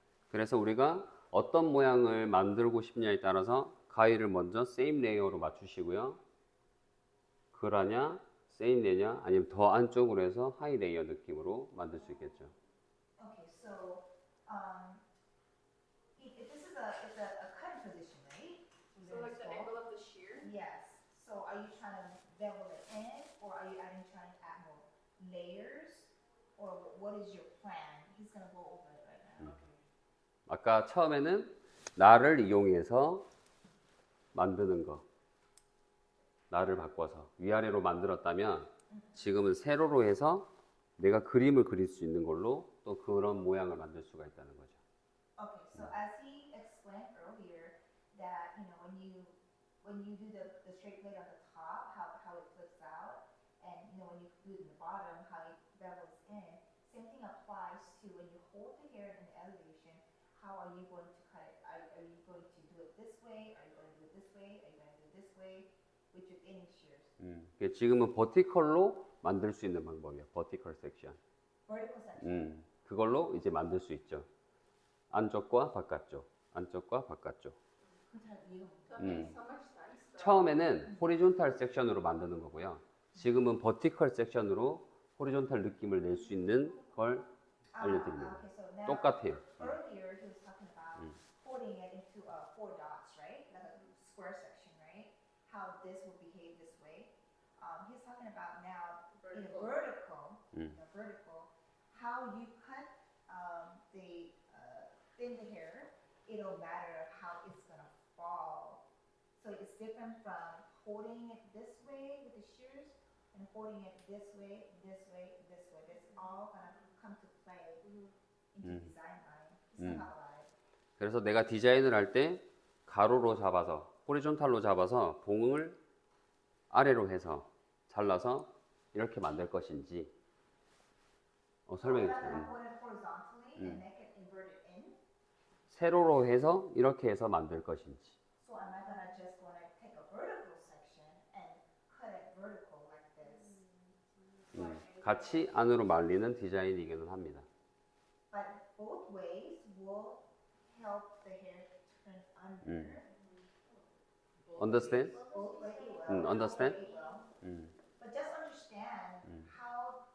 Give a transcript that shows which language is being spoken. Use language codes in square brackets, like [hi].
[ko] 그래서 우리가 어떤 모양을 만들고 싶냐에 따라서 가위를 먼저 same layer로 맞추시고요. 그라냐, same layer냐, 아니면 더 안쪽으로 해서 하이 레이어 느낌으로 만들 수 있겠죠. [en] Okay, so, this is it's a cutting position, right? So like the angle of the shear? Yes. So are you trying to bevel it in, or are you trying to add more layers, or what is your plan? He's gonna go over it right now. [ko] 아까 처음에는 날을 이용해서 만드는 거. 날을 바꿔서 위아래로 만들었다면 지금은 세로로 해서 내가 그림을 그릴 수 있는 걸로 또 그런 모양을 만들 수가 있다는 거죠. [en] Okay, so as he explained earlier, that when you do the straight blade on the top, how it flips out, and when you do it in the bottom, how it bevels in. Same thing applies to when you hold the hair in the elevation. How are you going to cut it? Are you going to do it this way? Are you going to do it this way? Are you going to do it this way? With your thinning shears. [ko] 지금은 버티컬로 만들 수 있는 방법이에요. 버티컬 섹션. [en] Vertical section. [ko] 그걸로 이제 만들 수 있죠. 안쪽과 바깥쪽, 안쪽과 바깥쪽. [en] That makes so much sense. though. [ko] 처음에는 호리존탈 섹션으로 만드는 거고요. 지금은 버티컬 섹션으로 호리존탈 느낌을 낼 수 있는 걸 알려드립니다. [en] Okay, so now [ko] 똑같아요. [en] earlier he was talking about folding it into 4 dots, right? Like a square section, right? How this will behave this way. He's talking about now in a vertical, how you cut the thin the hair. It'll matter how it's gonna fall. So it's different from holding it this way with the shears and holding it this way, this way, this way. That's all gonna come to play into design line. He's talking about it. [ko] 그래서 내가 디자인을 할 때 가로로 잡아서 호리존탈로 잡아서 봉을 아래로 해서 잘라서 이렇게 만들 것인지 설명해 [en] Rather than [ko] 주세요. [en] hold it horizontally and make it inverted in. [ko] 세로로 해서 이렇게 해서 만들 것인지. [en] So am I gonna just gonna take a vertical section and cut it vertical like this? [ko] 같이 안으로 말리는 디자인이기는 합니다. [en] But both ways will help the hair turn under. Understand? Both ways it will. Understand? Both ways it will. But just understand how